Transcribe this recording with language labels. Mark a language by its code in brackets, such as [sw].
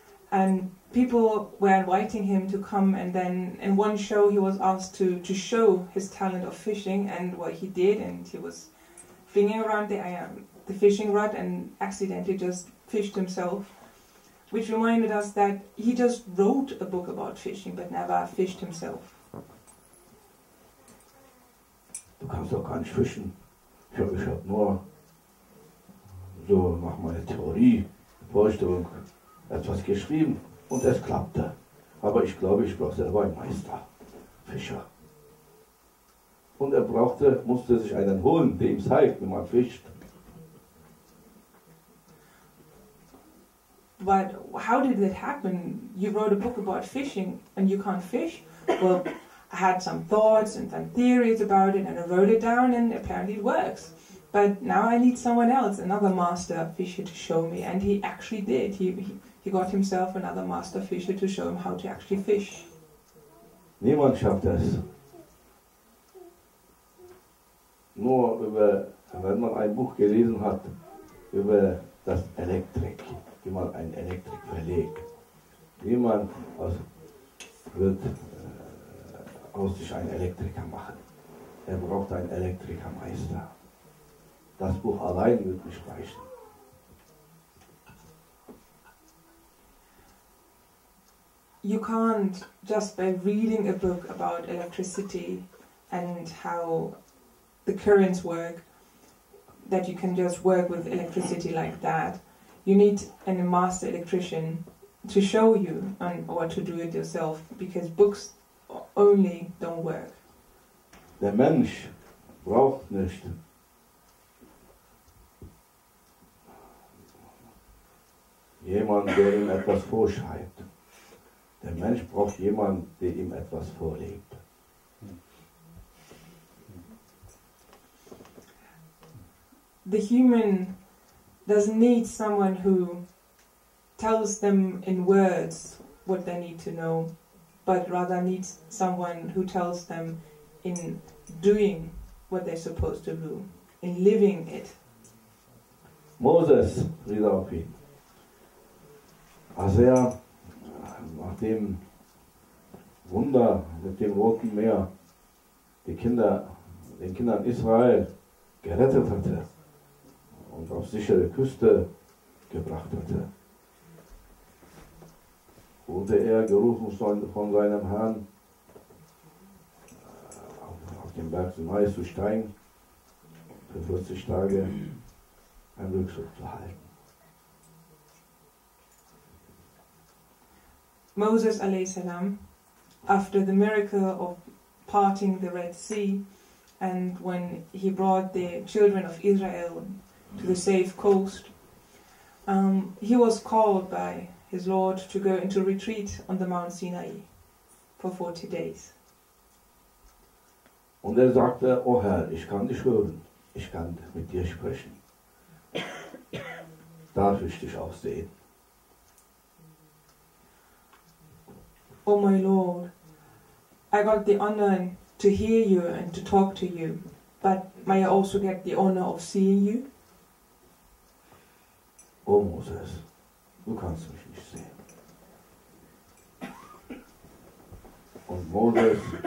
[en] And people were inviting him to come, and then in one show he was asked to show his talent of fishing, and what he did, and he was flinging around the fishing rod and accidentally just fished himself, which reminded us that he just wrote a book about fishing but never fished himself. [de] Du kannst doch gar nicht fischen. Ich hab nur so nach meiner Theorie, Vorstellung etwas geschrieben und es klappte. Aber ich glaube, ich brauche selber einen Meister, Fischer. Und er musste sich einen holen, der ihm zeigt, wie man fischt. [en] But how did that happen? You wrote a book about fishing and you can't fish? Well, I had some thoughts and some theories about it and I wrote it down and apparently it works. But now I need someone else, another master fisher to show me. And he actually did. He got himself another master fisher to show him how to actually fish. [de] Niemand schafft es. Nur wenn man ein Buch gelesen hat über das Elektrik, wie man ein Elektrik verlegt. Niemand wird aus sich einen Elektriker machen. Er braucht einen Elektrikermeister. Das Buch allein wird nicht reichen. [en] You can't, just by reading a book about electricity and how the currents work, that you can just work with electricity like that. You need a master electrician to show you or to do it yourself, because books only don't work. [de] Der Mensch braucht nicht jemand, der ihm etwas vorschreibt. Der Mensch braucht jemanden, der ihm etwas vorlegt. [en] The human doesn't need someone who tells them in words what they need to know, but rather needs someone who tells them in doing what they're supposed to do, in living it. [de] Moses, Friede auf ihn, als er nach dem Wunder mit dem Roten Meer den Kindern Israel gerettet hatte und auf sichere Küste gebracht hatte, wurde er gerufen von seinem Herrn, auf den Berg Sinai zu steigen, für 40 Tage einen Rückzug zu halten. [en] Moses alayhi salam, after the miracle of parting the Red Sea, and when he brought the children of Israel to the safe coast, he was called by his Lord to go into retreat on the Mount Sinai for 40 days. [de] Und er sagte, oh Herr, ich kann dich hören, ich kann mit dir sprechen. Darf ich dich auch sehen? [en] Oh my Lord, I got the honor to hear you and to talk to you, but may I also get the honor of seeing you? [de] Oh Moses, du kannst mich nicht sehen. Und Moses